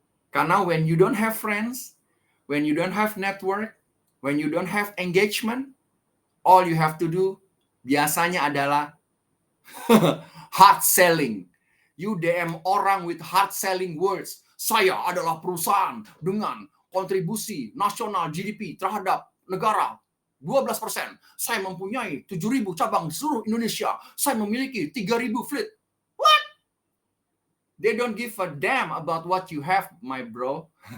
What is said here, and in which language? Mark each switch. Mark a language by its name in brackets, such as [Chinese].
[English] Karena when you don't have friends, when you don't have network, when you don't have engagement, all you have to do [Indonesian] biasanya adalah [English] hard selling. You DM orang with hard selling words. [Indonesian] Saya adalah perusahaan dengan kontribusi nasional GDP terhadap negara 12%. Saya mempunyai 7.000 cabang di seluruh Indonesia. Saya memiliki 3.000 fleet. What? [English] They don't give a damn about what you have, my bro.